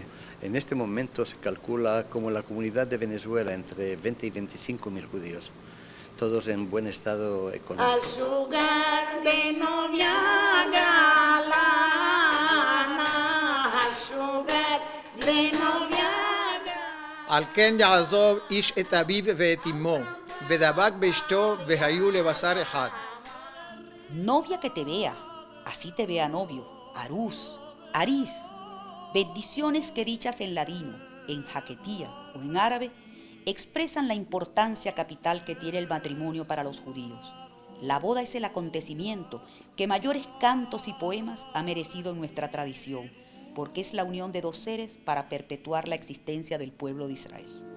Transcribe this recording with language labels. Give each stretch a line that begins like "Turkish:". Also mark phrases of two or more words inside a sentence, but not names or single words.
Spanish: En este momento se calcula como la comunidad de Venezuela entre 20 y 25 mil judíos, todos en buen estado económico.
Ladino: Al lugar de novia galana, al lugar de novia galana.
Hebrew: על כן יעזוב איש את אביו ואת אמו, ודבק באשתו והיו לבשר אחד.
Ladino: Novia que te vea, así te vea novio, Arús, Arís.
Spanish: Bendiciones que dichas en ladino, en jaquetía o en árabe expresan la importancia capital que tiene el matrimonio para los judíos. La boda es el acontecimiento que mayores cantos y poemas ha merecido en nuestra tradición, porque es la unión de dos seres para perpetuar la existencia del pueblo de Israel.